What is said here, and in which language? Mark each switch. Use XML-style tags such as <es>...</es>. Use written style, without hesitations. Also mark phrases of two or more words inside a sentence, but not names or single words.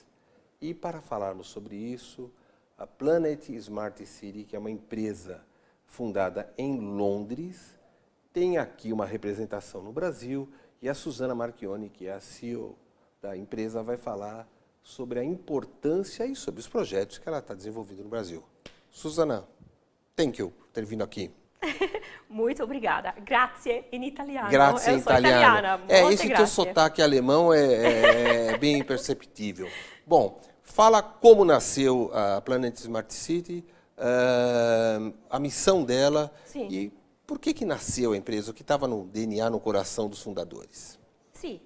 <pt>E para falarmos sobre isso, a Planet Smart City, que é uma empresa fundada em Londres, tem aqui uma representação no Brasil e a Suzana Marchioni, que é a CEO da empresa, vai falar sobre a importância e sobre os projetos que ela está desenvolvendo no Brasil. Suzana,</pt> <en>thank you</en> <pt>por ter vindo aqui. Muito obrigada.</pt> <it>Grazie in italiano. Grazie in italiano. Esse</it> <pt>grazie. teu sotaque alemão é bem perceptível. Bom, fala como nasceu a Planet Smart City, a missão dela. Sim. E por que nasceu a empresa, o que estava no DNA, no coração dos fundadores. Sim.</pt>